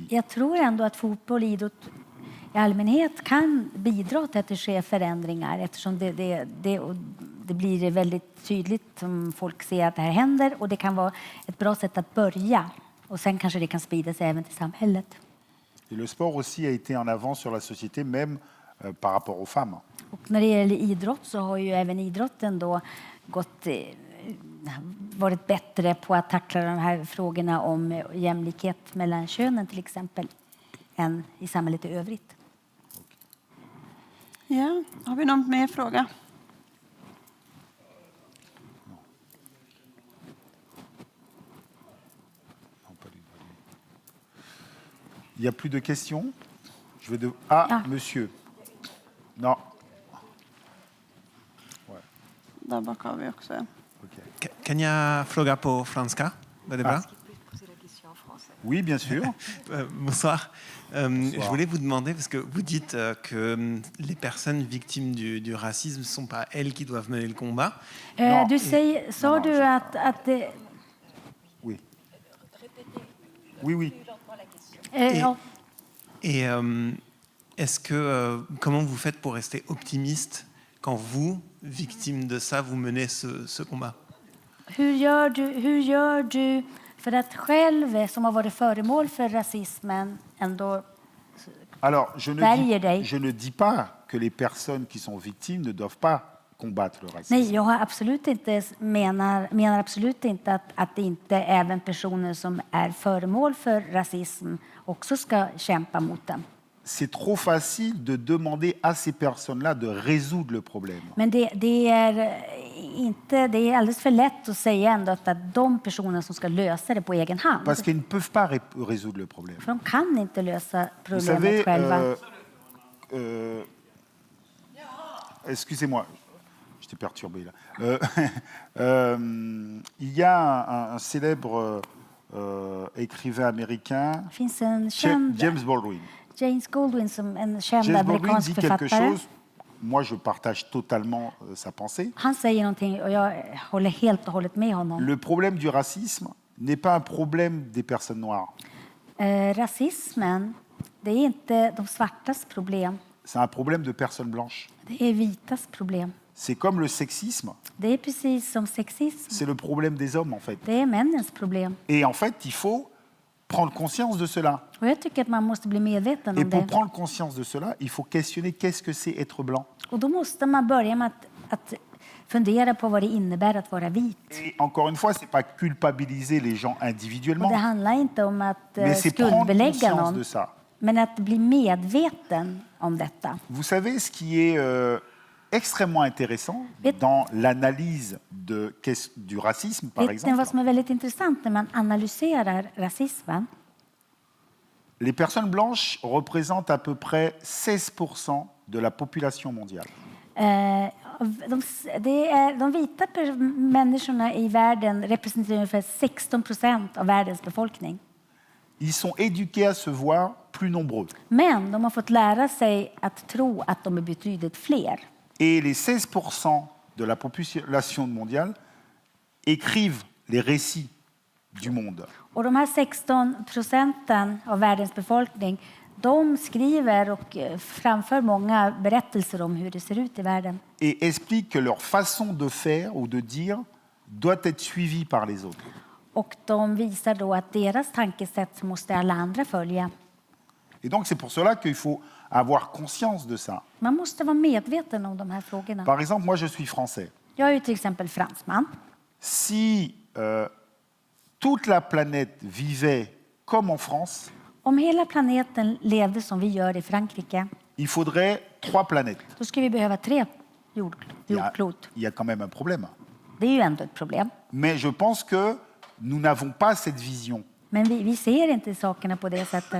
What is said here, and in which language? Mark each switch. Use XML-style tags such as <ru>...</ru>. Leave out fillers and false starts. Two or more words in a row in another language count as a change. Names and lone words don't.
<sv>Jag tror ändå att fotboll och idrott i allmänhet kan bidra till att det sker förändringar eftersom det blir väldigt tydligt om folk ser att det här händer och det kan vara ett bra sätt att börja och sen kanske det kan sprida sig även till samhället.</sv> <fr>Et le sport aussi a été en avance sur la société, même par rapport aux femmes.</fr> <sv>Och när det gäller idrott så har ju även idrotten då varit bättre på att tackla de här frågorna om jämlikhet mellan könen till exempel än i samhället i övrigt. Ja, har vi någon mer fråga?</sv> <fr>Il n'y a plus de questions? Ah, monsieur. Non.</fr> <sv>Där bak har vi också en. Kan jag fråga på franska? Var det bra?</sv> <fr>Oui, bien sûr. Bonsoir. Je voulais vous demander, parce que vous dites que les personnes victimes du racisme ne sont pas elles qui doivent mener le combat.</fr> <sv>Sa du att det...</sv> <fr>Oui. Oui, oui. Et est-ce que comment vous faites pour rester optimiste quand vous, victime de ça, vous menez ce combat?</fr> <sv>Hur gör du för att själv, som har varit föremål för rasismen, ändå</sv> <fr>Alors,</fr> <sv>väljer dig?</sv> <fr>je ne dis pas que les personnes qui sont victimes ne doivent pas combattre le racisme.</fr> <sv>Nej, jag har absolut inte menar absolut inte att det inte även personer som är föremål för rasism också ska kämpa mot den.</sv> <fr>C'est trop facile de demander à ces personnes-là de résoudre le problème.</fr> <sv>Men det är alldeles för lätt att säga ändå att de personer som ska lösa det på egen hand.</sv> <fr>Parce qu'ils ne peuvent pas résoudre le problème.</fr> <sv>För de kan inte lösa</sv> <fr>Vous</fr> <sv>problemet</sv> <fr>savez,</fr> <sv>själva.</sv> <fr>Excusez-moi, j'étais perturbé là. Il y a un célèbre écrivain américain,</fr> <sv>Det finns en känd James Baldwin. James Baldwin som en känd James Baldwin amerikansk</sv> <fr>dit quelque</fr> <sv>författare.</sv> <fr>chose, moi je partage totalement sa pensée.</fr> <sv>Han säger någonting och jag håller helt och hållet med honom.</sv> <fr>Le problème du racisme n'est pas un problème des personnes noires.</fr> <sv>Rasismen, det är inte de svartas problem.</sv> <fr>C'est un problème de personnes blanches.</fr> <sv>Det är vitas problem.</sv> <fr>C'est comme le sexisme,</fr> <sv>Det är precis som sexism.</sv> <fr>c'est le problème des hommes en fait.</fr> <sv>Det är männens problem.</sv> <fr>Et en fait, il faut prendre conscience de cela.</fr> <sv>Och jag tycker att man måste bli medveten</sv> <fr>Et</fr> <sv>om</sv> <fr>pour</fr> <sv>det.</sv> <fr>prendre conscience de cela, il faut questionner qu'est-ce que c'est être blanc.</fr> <sv>Och då måste man börja med att fundera på vad det innebär att vara vit.</sv> <fr>Et encore une fois, c'est pas culpabiliser les gens</fr> <sv>Och</sv> <fr>individuellement,</fr> <sv>det handlar inte om att</sv> <fr>mais c'est prendre</fr> <sv>skuldbelägga</sv> <fr>conscience de</fr> <sv>någon,</sv> <fr>ça.</fr> <sv>men att bli medveten om detta.</sv> <fr>Vous savez, ce qui est extrêmement intéressant dans l'analyse du racisme, par</fr> <sv>Vet ni vad</sv> <fr>exemple,</fr> <sv>som är väldigt intressant när man analyserar rasismen?</sv> <fr>les personnes blanches représentent à peu près 16% de la population mondiale.</fr> <sv>De vita människorna i världen representerar ungefär 16% av världens befolkning.</sv> <fr>Ils sont éduqués à se voir plus nombreux.</fr> <sv>Men de har fått lära sig att tro att de är betydligt fler.</sv> <fr>Et les 16% de la population mondiale écrivent les récits du monde.</fr> <sv>Och de här 16% av världens befolkning, de skriver och framför många berättelser om hur det ser ut i världen.</sv> <fr>Et expliquent que leur façon de faire ou de dire doit être suivie par les autres.</fr> <sv>Och de visar då att deras tankesätt måste alla andra följa.</sv> <fr>Et donc c'est pour cela qu'il faut avoir conscience de ça.</fr> <sv>Man måste vara medveten om de här frågorna.</sv> <fr>Par exemple, moi je suis français.</fr> <sv>Jag är ju till exempel fransman.</sv> <fr>Si toute la planète vivait comme en France,</fr> <sv>Om hela planeten levde som vi gör i Frankrike,</sv> <fr>il faudrait 3 planètes.</fr> <sv>då skulle vi behöva 3</sv> <fr>Il</fr> <sv>jordklot.</sv> <fr>y a quand même un problème.</fr> <sv>Det är ju ändå ett problem.</sv> <fr>Mais je pense que nous n'avons pas cette vision.</fr> <sv>Men vi ser inte sakerna på det sättet.</sv>